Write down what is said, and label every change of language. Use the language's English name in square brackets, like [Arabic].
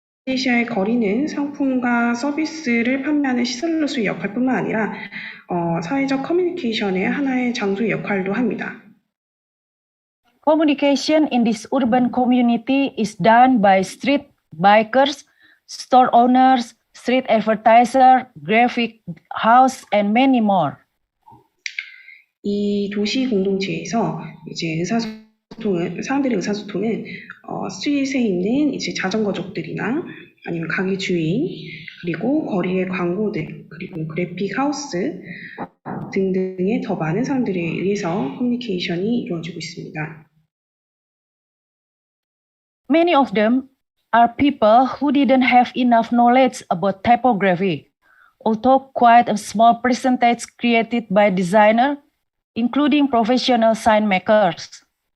[Korean] 인도네시아의 거리는 상품과 서비스를 판매하는 시설로서의 역할뿐만 아니라 사회적 커뮤니케이션의 하나의 장소의 역할도 합니다. [English] Communication in this urban community is done by street bikers, store owners, street advertiser, graphic house, and many more. [Korean] 이 도시 공동체에서 이제 사람들의 의사소통은 스트릿에 있는 이제 자전거족들이나 아니면 가게 주인, 그리고 거리의 광고들, 그리고 그래픽 하우스 등등의 더 많은 사람들에 의해서 커뮤니케이션이 이루어지고 있습니다. [English] Many of them are people who didn't have enough knowledge about typography, although quite a small percentage created by designers, including professional sign makers.